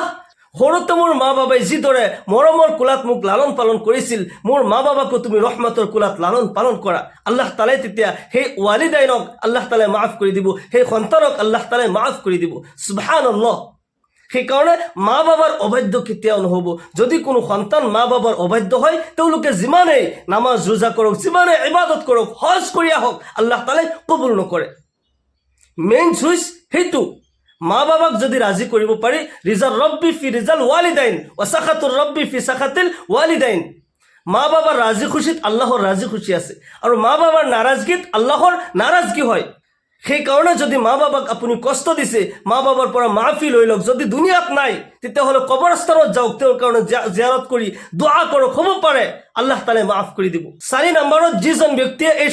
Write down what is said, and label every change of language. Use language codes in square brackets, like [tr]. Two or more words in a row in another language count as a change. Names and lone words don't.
[as] সৰুতে মোৰ মা বাবাই যিদৰে মৰমৰ কোলাত মোক লালন পালন কৰিছিল মোৰ মা বাবাকো তুমি ৰহমতৰ কোলাত লালন পালন কৰা [ar] الله تعالى [as] তেতিয়া সেই ওয়ালিদাইনক [ar] الله تعالى [as] মাফ কৰি দিব সেই সন্তানক [ar] الله تعالى [as] মাফ কৰি দিব সুবহানাল্লাহ সেইকাৰণে মা বাবাৰ অবাধ্য কেতিয়াও নহব যদি কোনো সন্তান মা বাবাৰ অবাধ্য হয় তেওঁলোকে যিমানেই নামাজ ৰোজা কৰক যিমানে ইবাদত কৰক হজ কৰি আহক আল্লাহ তাআলাই কবুল নকৰে [en] main switch [as] সেইটো মা বাবাক যদি ৰাজি কৰিব পাৰি [ar] رضا الرب في رضا الوالدين وسخط الرب في سخط الوالدين [as] মা বাবার ৰাজি খুশিত আল্লাহৰ ৰাজি খুশি আছে আৰু মা বাবাৰ নাৰাজগীত আল্লাহৰ নাৰাজগী হয় সেই কাৰণে যদি মা বাবাক আপুনি কষ্ট দিছে মা বাবাৰ পৰা মাফি লৈ লওক যদি দুনিয়াত নাই তেতিয়াহ'লে কবৰস্থানত যাওক তেওঁৰ কাৰণে জিয়াৰত কৰি দোয়া কৰক হ'ব পাৰে [ar] الله تعالى [as] মাফ কৰি দিব 4 নম্বৰত যিজন ব্যক্তিয়ে এই